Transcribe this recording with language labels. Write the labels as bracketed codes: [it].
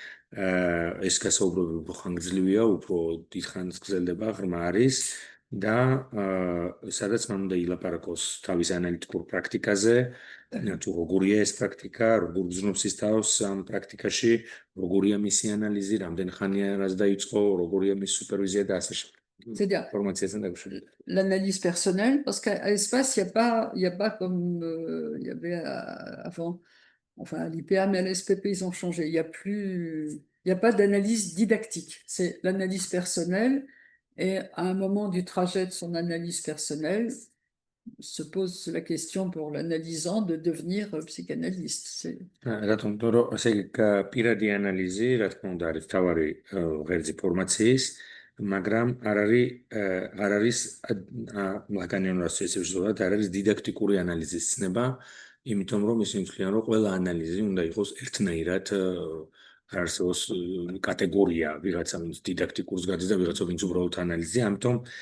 [ka] ეს გასაუბრებელი უფრო ხანგრძლივია, უფრო დიდხანს გრძელდება, ღრმა არის და სადაც მან უნდა ილაპარაკოს თავის ანალიტიკურ პრაქტიკაზე, თუ როგორია ეს პრაქტიკა, როგორ გრძნობს ის თავს ამ პრაქტიკაში, როგორია მისი ანალიზი, რამდენი ხანია რაც დაიწყო, როგორია მისი სუპერვიზია და ასე შემდეგ. [fr] C'est-à-dire l'analyse personnelle, parce qu'à l'espace, il y a pas comme il y avait avant, enfin à l'IPA, mais à l'SPP, ils ont changé. Il y a pas d'analyse didactique. C'est l'analyse personnelle, et à un moment du trajet de son analyse personnelle, se pose la question pour l'analysant de devenir psychanalyste. [ka] რატომ რომ ესე პირადი ანალიზი, რა თქმა უნდა, არის თავარი ღერძი ფორმაციის, მაგრამ არ არის ლაკანიანურად შესაძლებლად არ არის დიდაქტიკური ანალიზის ცნება, იმიტომ რომ ისინი თვლიან, რომ ყველა ანალიზი უნდა იყოს ერთნაირად არ არსებობს კატეგორია, ვიღაცა ვინც დიდაქტიკურს გადის და ვიღაცა ვინც უბრალოდ ანალიზია, ამიტომ